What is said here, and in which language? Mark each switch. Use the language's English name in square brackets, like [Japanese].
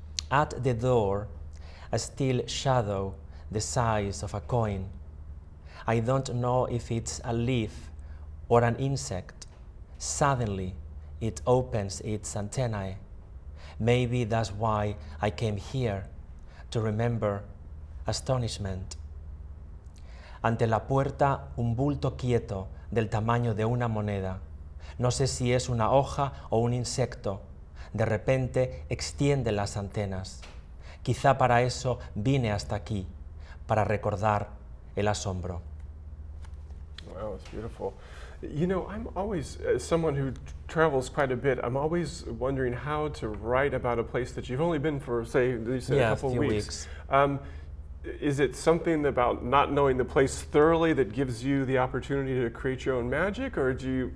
[English] At the door, a still shadow the size of a coin. I don't know if it's a leaf or an insect. Suddenly, it opens its antennae. Maybe that's why I came here, to remember astonishment. [Spanish] Ante la puerta, un bulto quieto del tamaño de una moneda. No sé si es una hoja o un insecto. De repente extiende las antenas. Quizá para eso vine hasta aquí, para recordar el asombro. [English] Wow, it's beautiful. I'm always, as someone who travels quite a bit, I'm always wondering how to write about a place that you've only been for, say, a couple of weeks. is it something about not knowing the place thoroughly that gives you the opportunity to create your own magic, or do you?